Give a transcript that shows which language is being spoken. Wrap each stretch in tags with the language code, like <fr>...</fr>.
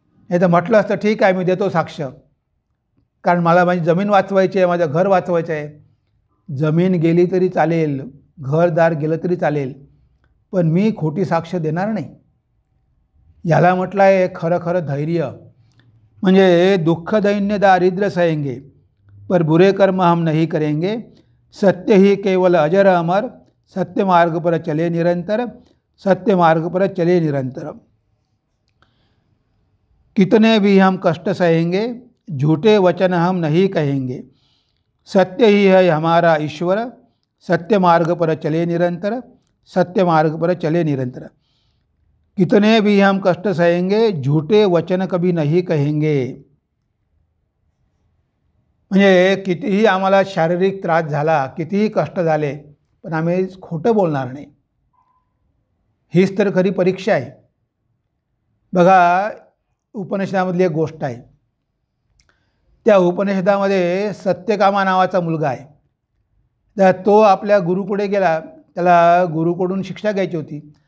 <mr>हे तर म्हटलं असतं ठीक आहे, मी देतो साक्ष, कारण मला माझी जमीन वाचवायची आहे, माझं घर वाचवायचं आहे. जमीन गेली तरी चालेल, घरदार गेलं तरी चालेल, पण मी खोटी साक्ष देणार नाही. याला म्हटलं आहे खरं खरं धैर्य. म्हणजे</mr> <hi>दुःख दैन्य दारिद्र्य सहेंगे पर बुरे कर्म हम नहीं करेंगे, सत्य ही केवल अजर अमर, सत्य मार्ग पर चले निरंतर, सत्य मार्ग पर चले निरंतर. कितने भी हम कष्ट सहेंगे, झूठे वचन हम नहीं कहेंगे। सत्य ही है हमारा ईश्वर, सत्य मार्ग पर चले निरंतर, सत्य मार्ग पर चले निरंतर। कितने भी हम कष्ट सहेंगे, झूठे वचन कभी नहीं कहेंगे।</hi> <mr>म्हणजे कितीही आम्हाला शारीरिक त्रास झाला, कितीही कष्ट झाले, पण आम्ही खोटं बोलणार नाही। हीच तर खरी परीक्षा आहे। बघा, उपनिषदामधली एक गोष्ट आहे। त्या उपनिषदामध्ये सत्यकामा नावाचा मुलगा आहे। तर तो आपल्या गुरुकडे गेला, त्याला गुरुकडून शिक्षा घ्यायची होती।</mr>